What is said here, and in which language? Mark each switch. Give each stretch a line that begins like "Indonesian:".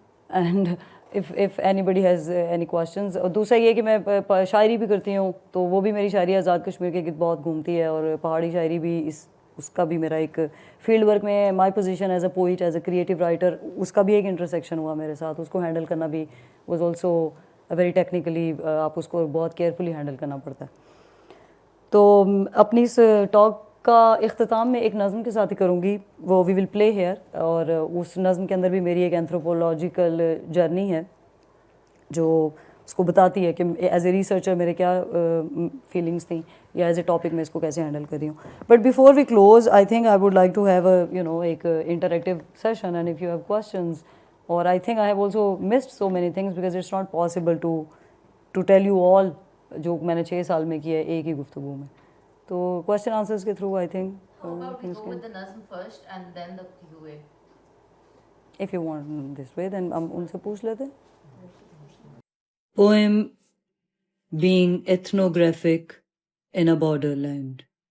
English: And if anybody has any questions.
Urdu: اور دوسرا یہ کہ میں شاعری بھی کرتی ہوں, تو وہ بھی میری شاعری آزاد کشمیر کے گرد بہت گھومتی ہے, اور پہاڑی شاعری بھی اس کا بھی میرا ایک فیلڈ ورک میں
English: my position as a poet as a creative writer,
Urdu: اس کا بھی ایک انٹرسیکشن ہوا میرے ساتھ. اس کو ہینڈل کرنا بھی
English: was also very technically,
Urdu: آپ اس کو بہت کیئرفلی ہینڈل کرنا پڑتا ہے. تو اپنی اس ٹاک کا اختتام میں ایک نظم کے ساتھ ہی کروں گی, وہ
English: we will play here,
Urdu: اور اس نظم کے اندر بھی میری ایک اینتھروپولوجیکل جرنی ہے جو اس کو بتاتی ہے کہ ایز اے ریسرچر میرے کیا فیلنگس تھیں, یا ایز اے ٹاپک میں اس کو کیسے ہینڈل کر رہی ہوں.
English: but before we close I think I would like to have a ایک interactive session, and if you have questions, اور I think I have also missed so many things because it's not possible to tell you all
Urdu: جو میں نے 6 سال میں کیا ہے ایک ہی گفتگو میں. تو کوشچن آنسرس کے through I think
English: How about we go with the Nazm first and then the QA? if you want this way then
Urdu: ہم ان سے پوچھ لیتے.
English: Poem being ethnographic in a borderland.